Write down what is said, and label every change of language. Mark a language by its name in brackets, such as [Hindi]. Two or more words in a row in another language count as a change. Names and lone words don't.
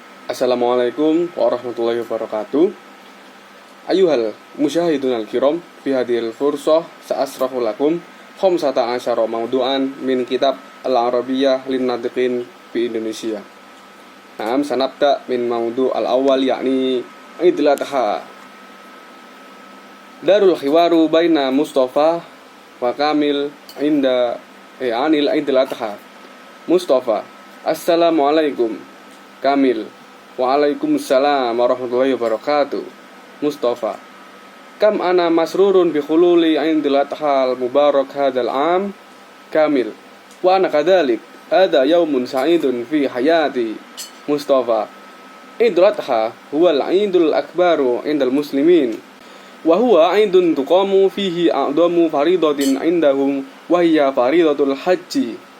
[Arabic] السلام عليكم ورحمة الله وبركاته. أيها المشاهدون الكرام، في هذه الفرصة سأشرحه لكم خمسة عشر موضوعا من كتاب العربية للناطقين في إندونيسيا. نعم، سنبدأ من موضوع الأول يعني عيد الأضحى. الدرس الحوار بين مصطفى وكامل عن عيد الأضحى. مصطفى: السلام عليكم. Kamil: وعليكم السلام ورحمة الله وبركاته. مصطفى: كم أنا مسرور بحلول عيد الأضحى المبارك هذا العام. كامل: وأنا كذلك. هذا يوم سعيد في حياتي. مصطفى: عيد الأضحى هو العيد الأكبر عند المسلمين وهو عيد تقام فيه أعظم فريضة عندهم وهي فريضة الحج.